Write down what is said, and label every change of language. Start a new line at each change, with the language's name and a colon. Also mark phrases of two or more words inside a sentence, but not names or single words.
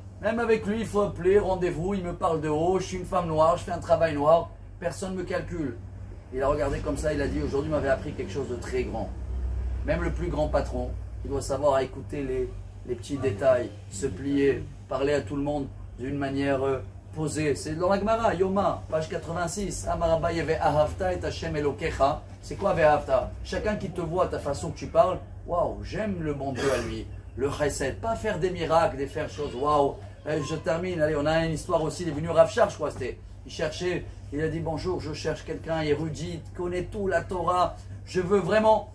French: Même avec lui, il faut appeler, rendez-vous, il me parle de haut, je suis une femme noire, je fais un travail noir, personne ne me calcule. Il a regardé comme ça, il a dit, aujourd'hui m'avait appris quelque chose de très grand. Même le plus grand patron, il doit savoir écouter les petits détails, se plier, parler à tout le monde d'une manière posée. C'est dans la Gemara, Yoma, page 86.
Hebrew: אמר רבא ואהבת את השם אלוקיך.
French: C'est quoi ve'ahavta? Chacun qui te voit, ta façon que tu parles, waouh, j'aime le bon Dieu à lui. Le chesed, pas faire des miracles, des faire choses, waouh. Je termine, allez, on a une histoire aussi, il est venu Rav Shach, je crois, il cherchait, il a dit bonjour, je cherche quelqu'un érudit, connaît tout, la Torah, je veux vraiment.